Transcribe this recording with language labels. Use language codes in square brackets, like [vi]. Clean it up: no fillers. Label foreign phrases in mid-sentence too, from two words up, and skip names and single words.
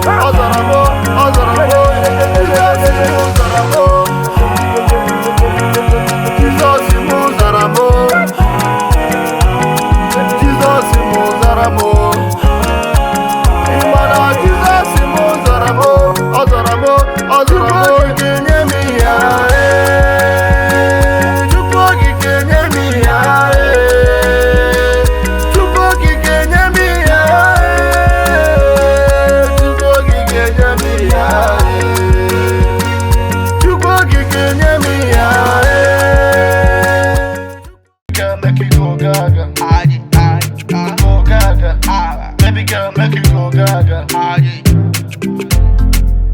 [ig] Ozaramo, Ozaramo. [en] Jesus moves around, oh. Jesus moves around, oh. Jesus moves around, oh. Imana Jesus moves around, oh. [ig] Ozaramo, Ozaramo. Kenye mi ya, Chukwuoki kenye mi ya, Chukwuoki kenye mi ya, Chukwuoki kenye mi ya, Chukwuoki kenye mi ya. [en] Girl, make you go gaga. Go gaga. Baby girl, make you go gaga.